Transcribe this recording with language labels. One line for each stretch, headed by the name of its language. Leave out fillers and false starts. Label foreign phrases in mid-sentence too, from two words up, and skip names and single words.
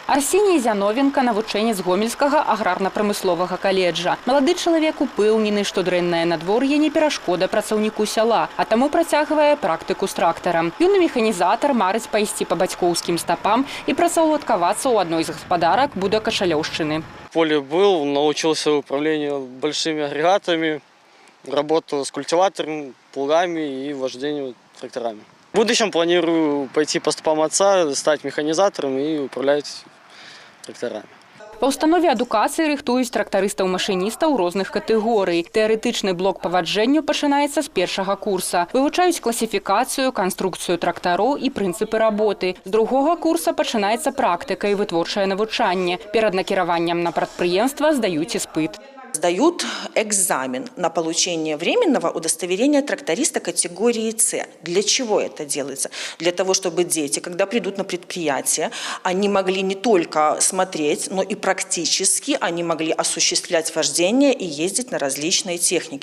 Belarusian: Арсеній Зяновенко – навучэнец Гомельскага аграрна-прамысловага каледжа. Малады чалавек упэўнены, што дрэннае надвор'е не перашкода працаўніку сяла, а таму працягвае практыку з трактарам. Юны механізатар марыць пайсці па бацькоўскім стапам і працаўладкавацца ў адной з гаспадарак Будакашалёўшчыны.
Russian: В поле был, научился управлению большими агрегатами, работу с культиваторами, плугами и вождению тракторами. В будущем планирую пойти по стопам отца, стать механизатором и управлять тракторами.
Belarusian: Па ўстанове адукацыі рыхтуюць трактарыстаў-машыністаў розных катэгорый. Тэарэтычны блок па ваджэнню пачынаецца з першага курса. Вывучаюць класіфікацыю, канструкцыю трактароў і прынцыпы работы. З другога курса пачынаецца практыка і вытворчае навучанне. Перад накіраваннем на прадпрыемства здаюць іспыт.
Russian: Сдают экзамен на получение временного удостоверения тракториста категории С. Для чего это делается? Для того, чтобы дети, когда придут на предприятие, они могли не только смотреть, но и практически они могли осуществлять вождение и ездить на различные техники.